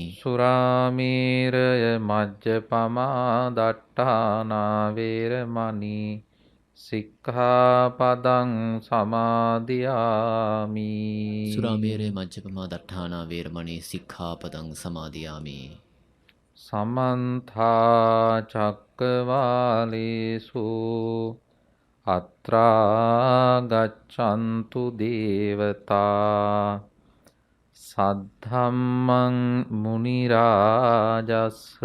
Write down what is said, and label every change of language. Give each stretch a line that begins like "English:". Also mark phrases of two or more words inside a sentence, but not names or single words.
Pali: සුරාමේරය මජ්ජපමා දට්ඨානා වේරමණී සික්ඛාපදං සමාදියාමි. සුරාමේරය මජ්ජපමා දට්ඨානා වේරමණී සික්ඛාපදං සමාදියාමි. සමන්තා චක්කවාලේසු අත්‍රා ගච්ඡන්තු දේවතා සද්ධම්මං මුනි රාජස්ස